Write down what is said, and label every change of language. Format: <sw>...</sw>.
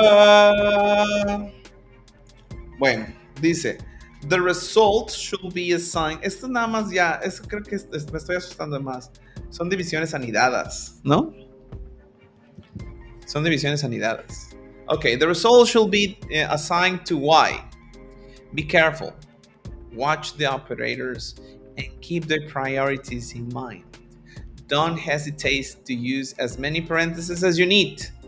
<en>What?</en> <es>Bueno, dice,</es> <en>the result should be assigned.</en> <es>Esto nada más ya, eso creo que me estoy asustando más. Son divisiones anidadas, ¿no? Son divisiones anidadas.</es> <en>Okay, the result should be assigned to y. Be careful. Watch the operators and keep their priorities in mind. Don't hesitate to use as many parentheses as you need.</en>